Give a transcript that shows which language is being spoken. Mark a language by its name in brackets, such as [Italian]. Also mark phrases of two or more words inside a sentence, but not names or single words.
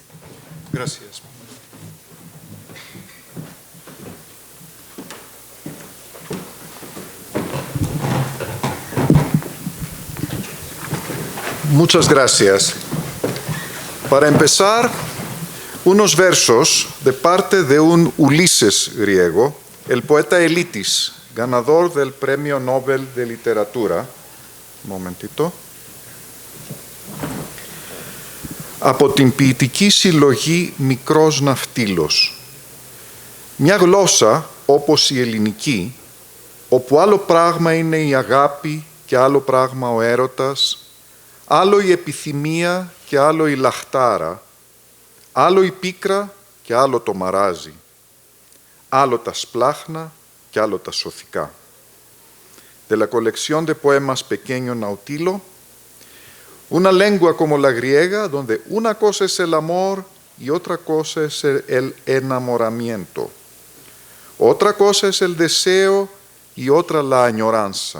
[Spanish] Gracias. Muchas gracias. Para empezar, unos versos de parte de un Ulises griego, el poeta Elitis, ganador del Premio Nobel de Literatura. Un momentito. [Greek] Από την ποιητική συλλογή «Μικρός ναυτίλος». Μια γλώσσα όπως η ελληνική, όπου άλλο πράγμα είναι η αγάπη και άλλο πράγμα ο έρωτας, άλλο η επιθυμία και άλλο η λαχτάρα, άλλο η πίκρα και άλλο το μαράζι, άλλο τα σπλάχνα και άλλο τα σωθικά. [Spanish] De la colección de poemas Pequeño Nautilo, una lengua como la griega, donde una cosa es el amor y otra cosa es el enamoramiento. Otra cosa es el deseo y otra la añoranza.